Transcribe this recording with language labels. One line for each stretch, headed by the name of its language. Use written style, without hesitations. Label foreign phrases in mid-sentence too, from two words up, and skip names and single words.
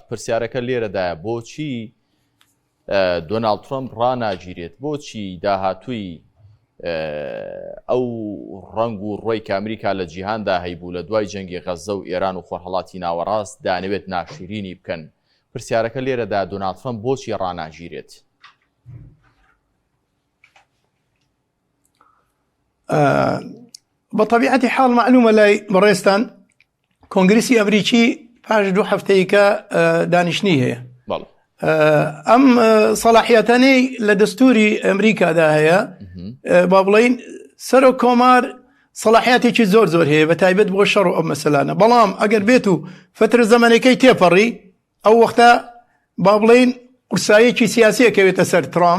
Central Kurdish: پرسیارەکە لێرەدایە بۆچی دۆناڵد ترامپ ڕناگیرێت، بۆچی داهاتووی ئەو ڕنگ و ڕۆی کە ئەمریکا لە جیهاندا هەیبوو لە دوای جەنگی غەزە و ئێران و خۆرهەڵاتی ناوەڕاست دانەوێت ناشرینی بکەن. پرسیارەکە لێرەدا دۆناڵد ترامپ بۆچی ڕناگیرێت؟
Arabic: بطبيعة حال معلومة
Central Kurdish: لاي بريستان كونغرسي أمريكي پاش 2 هەفتەیەکە دانیشتنی هەیە. ئەم صلاحیەتانەی لە دەستوری ئەمریکادا هەیە با بڵێین سەر و کۆمار صلاحیاتێکی زۆر هەیە بە تایبەت بۆ شەڕ و ئەم مەسەلانە، بەڵام ئەگەر بێت و فترە زەمانەکەی تێپەڕی ئەو وەختە با بڵێین قورساییەکی سیاسیەکەوێتە سەر ترامپ.